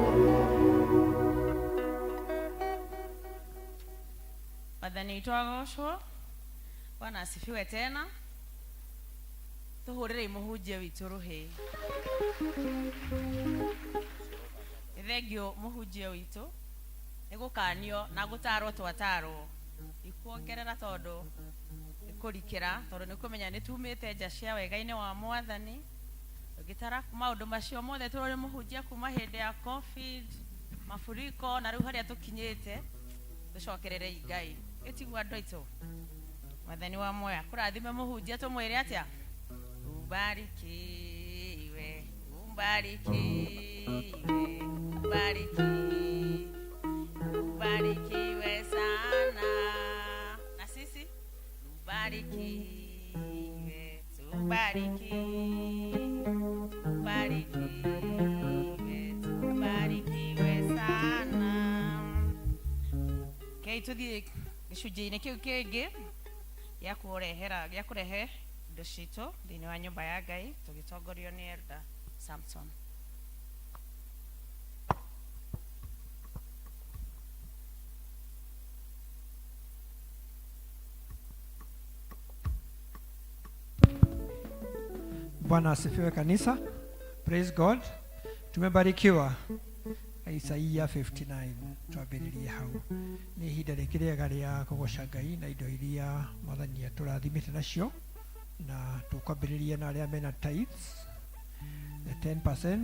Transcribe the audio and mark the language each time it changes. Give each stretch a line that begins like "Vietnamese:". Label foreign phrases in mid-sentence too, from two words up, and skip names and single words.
Kikuyu: Wathani twagocwo
Swahili: Bwana asifiwe tena
Kikuyu: tuhurire muhunjia witũ rũhĩ thengio muhunjia witũ nĩgũkanio na gũtarwo twatarwo ikuongerera tondũ nĩkũrikĩra tondũ nĩkũmenya nĩtumĩte nja cia wega-inĩ wa Mwathani ũgĩtara maũndũ macio mothe tũrĩ muhunjia kuma hĩndĩ ya COVID mafuriko na riu haria tukinyite tucokerere Ngai itigwa andu aitu Mwathani wa moya kurathime muhunjia tumwire atia
Swahili: ubarikiwe ubarikiwe sana na sisi tubarikiwe sana.
Kikuyu: Okay, tuthie gicunjĩ-inĩ kĩu kĩngĩ gĩa kũrehe indo citũ thĩinĩ wa nyũmba ya Ngai tũgĩtongorio nĩ Elder Samson.
Swahili: Bwana asifiwe kanisa.
English: Praise God.
Swahili: Tumebarikiwa Isaia 59
Kikuyu: twambĩrĩrie hau. Nĩ ihinda rĩkĩrĩega rĩa kũgoca Ngai na indo iria Mwathani atũrathimĩte nacio, na tũkwambĩrĩria na arĩa mena
English: tithes the 10%.